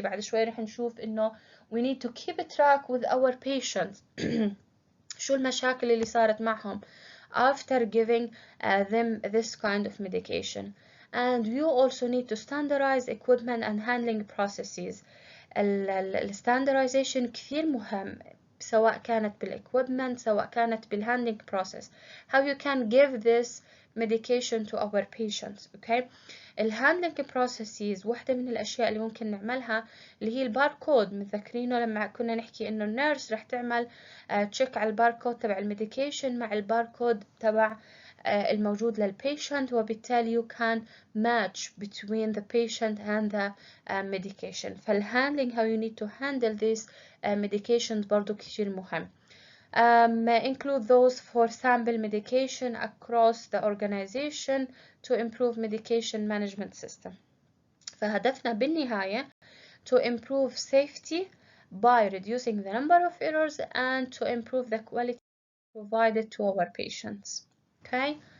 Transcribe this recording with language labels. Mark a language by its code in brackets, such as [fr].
[ar] بعد شوي رح نشوف إنه [en] we need to keep track with our patients. [ar] شو المشاكل اللي صارت معهم [en] after giving them this kind of medication. And you also need to standardize equipment and handling processes. [ar] standardization كثير مهم سواء كانت بالاكويبمنت سواء كانت بالhandling process. [en] How you can give this medication to our patients. Okay. [ar] الهاندلنج processes واحدة من الأشياء اللي ممكن نعملها اللي هي الباركود. متذكرينه لما كنا نحكي إنه النيرس رح تعمل تشيك على الباركود تبع الميديكيشن مع الباركود تبع الموجود للبيشنت، وبالتالي [en] you can match between the patient and the medication. [ar] فالهاندلنج [en] how you need to handle these medications [ar] برضو كتير مهم. [en] Include those for sample medication across the organization to improve medication management system. [ar] فهدفنا بالنهاية [en] to improve safety by reducing the number of errors and to improve the quality provided to our patients. Okay.